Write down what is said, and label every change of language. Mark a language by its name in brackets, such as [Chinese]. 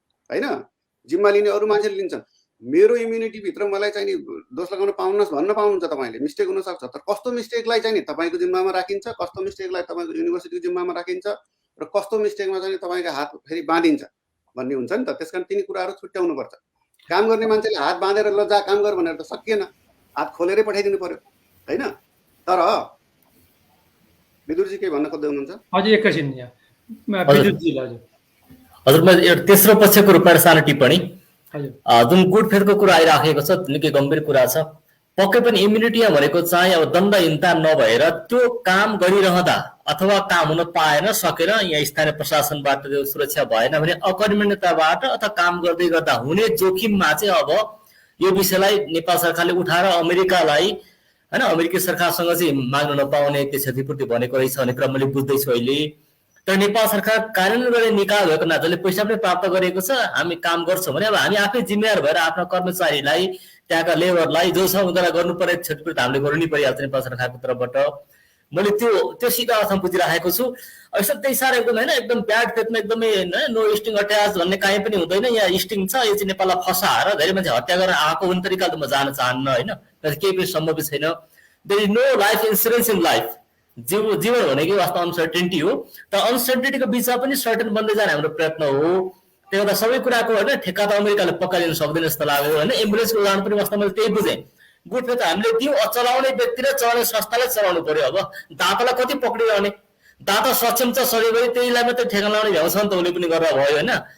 [Nepali] हैन जिम्मा लिने अरु मान्छेले लिन्छन् मेरो इम्युनिटी भित्र मलाई चाहिँ नि दोष लगाउन पाउनुस् भन्न पाउनुहुन्छ तपाईले मिस्टेक हुन सक्छ तर कस्तो मिस्टेकलाई चाहिँ नि तपाईको जिम्मामा राखिन्छ कस्तो मिस्टेकलाई तपाईको युनिभर्सिटीको जिम्मामा राखिन्छ र कस्तो मिस्टेकमा चाहिँ तपाईको हात फेरि बाँधिन्छ भन्ने हुन्छ नि त त्यसकारण तिनी कुराहरु छुट्याउनु पर्छ काम गर्ने मान्छेले हात बाँधेर ल जा काम गर भनेर त सकिएन हात खोलेरै पठाइदिनु पर्यो हैन तर विदुरजी के भन्न खोज्दै हुनुहुन्छ हजुर एकैछिन यहाँ विदुरजी हजुर म तेस्रो पक्षको रूपमा सानो टिप्पणी हजुर जुन गुड फेथको कुरा आइराखेको छ निकै गम्भीर कुरा छ पक्कै पनि इम्युनिटी भनेको चाहिँ अब दण्डहीनता नभएर त्यो काम गरिरहँदा अथवा काम हुन पाएन सकेर यहाँ स्थानीय प्रशासनबाट त्यो सुरक्षा भएन भने अकर्मण्यताबाट अथवा काम गर्दै गर्दा हुने जोखिममा चाहिँ अब यो विषयलाई नेपाल सरकारले उठाएर अमेरिकालाई हैन अमेरिकी सरकारसँग चाहिँ माग्न नपाउने त्यो क्षतिपूर्ति भनेको रहेछ भन्ने क्रम मैले बुझ्दैछु अहिले। तर नेपाल सरकार कार्यान्वयन गर्ने निकाय भएको नाताले पैसा पनि प्राप्त गरेको छ, हामी काम गर्छौँ भने अब हामी आफै जिम्मेवार भएर आफ्ना कर्मचारीलाई त्यहाँका लेबरलाई जो छ उनीहरूलाई गर्नुपर्ने क्षतिपूर्ति हामीले गर्नु नै परिहाल्छ नेपाल सरकारको तर्फबाट। मैले त्यो सिधा अर्थमा बुझिराखेको छु। यसो त्यही साह्रो एकदम होइन एकदम ब्याड फेथमा एकदमै [English] no string attach [Nepali] भन्ने काहीँ पनि हुँदैन। यहाँ स्टिङ छ, यो चाहिँ नेपाललाई फसाएर धेरै मान्छे हत्या गरेर आएको हुने तरिकाले त म जान चाहन्न होइन, केही पनि सम्भव छैन। [English] There is no life insurance in life. [Nepali] जीवन भनेको वास्तव अनसर्टेनिटी हो, तर अनसर्टेनिटीको बिचमा पनि सर्टेन बन्दै जाने हाम्रो प्रयत्न हो। त्यो गर्दा सबै कुराको होइन ठेक्का त अमेरिकाले पक्का लिन सक्दैन जस्तो लाग्यो होइन। एम्बुलेन्सको उदाहरण पनि वास्तवमा मैले त्यही बुझेँ। गुड फेथ हामीले दियौँ, चलाउने व्यक्ति र चलाउने संस्थालाई चलाउनु पर्यो। अब दातालाई कति पक्रिरहने, दाता सक्षम छ सधैँभरि त्यहीलाई मात्रै ठेगान लाउने भ्याउँछ नि त, उसले पनि गरेर भयो होइन।